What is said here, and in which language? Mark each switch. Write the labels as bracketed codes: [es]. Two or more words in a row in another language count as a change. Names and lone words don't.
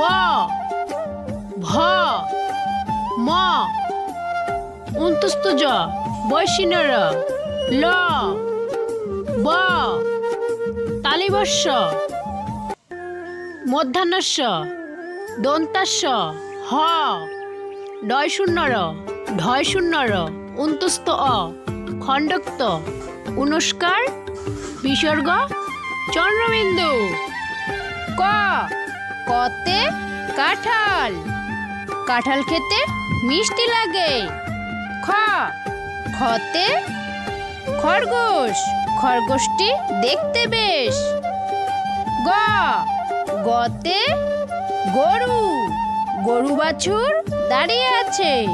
[bn] ভ, ম, অন্তস্থ জ, বৈশিন্যর, ল, ব, তালিবস্য, মূর্ধন্যস্য, দন্তাস্য, হ, ডয় শূন্যর, ঢয় শূন্যর, অন্তস্থ অ, খণ্ডক্ত, অনুস্কার, বিসর্গ, চন্দ্রবিন্দু। ক, কতে কাঁঠাল, কাঁঠাল খেতে মিষ্টি লাগে। খ, খতে খরগোশ, খরগোশটি দেখতে বেশ। গ, গতে গরু, গরু বাছুর দাঁড়িয়ে আছে।